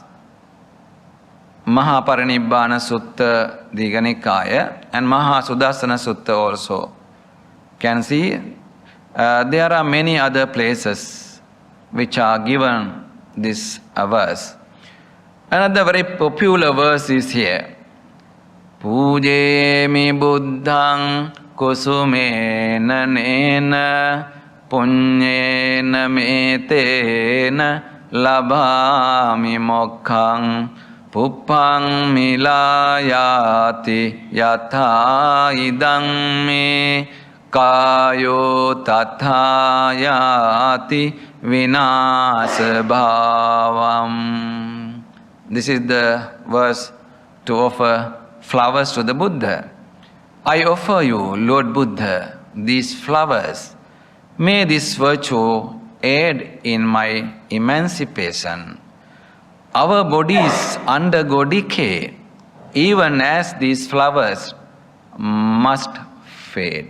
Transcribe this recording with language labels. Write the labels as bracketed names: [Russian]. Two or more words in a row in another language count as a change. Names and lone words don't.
[English] Mahaparinibbana Sutta Digha Nikaya and Mahasudassana Sutta also can see. There are many other places which are given this verse. Another very popular verse is here. [Pali] Pujemi buddhang kusumena nena punyena metena labhami mokkhaṃ puppang milayati yatha idang me kayo tathayati vinasa bhavam. [English] This is the verse to offer flowers to the Buddha. I offer you, Lord Buddha, these flowers. May this virtue aid in my emancipation. Our bodies undergo decay, even as these flowers must fade.